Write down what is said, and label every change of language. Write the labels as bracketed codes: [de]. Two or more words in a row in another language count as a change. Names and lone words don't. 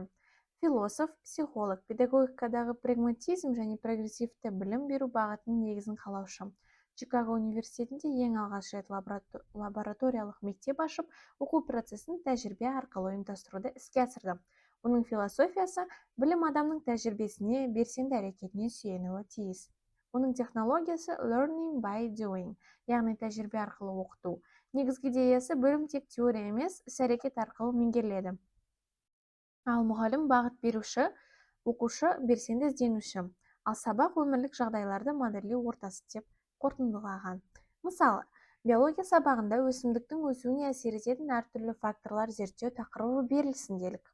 [kk] Философ, психолог, педагогикадағы прагматизм және прогрессивті білім беру бағытының негізін қалаушы. Чикаго университетінде ең алғаш рет лабораториялық мектеп ашып, оқу процесін тәжірибе арқылы ұйымдастыруды іске асырды. Оның философиясы білім адамның тәжірибесіне, белсенді әрекетіне сүйенуі тиіс. Оның технологиясы [en] learning by doing, [kk] яғни тәжірибе арқылы оқыту. Негізгі идеясы білім тек теория емес, іс-әрекет арқылы меңгеріледі. Ал мұғалім бағыт беруші, оқушы белсенді ізденуші, ал сабақ өмірлік жағдайларды модельдеу ортасы деп қорытындылаған. Мысалы, биология сабағында өсімдіктің өсуіне әсер ететін әртүрлі факторлар зерттеу тақырыбы берілсін делік.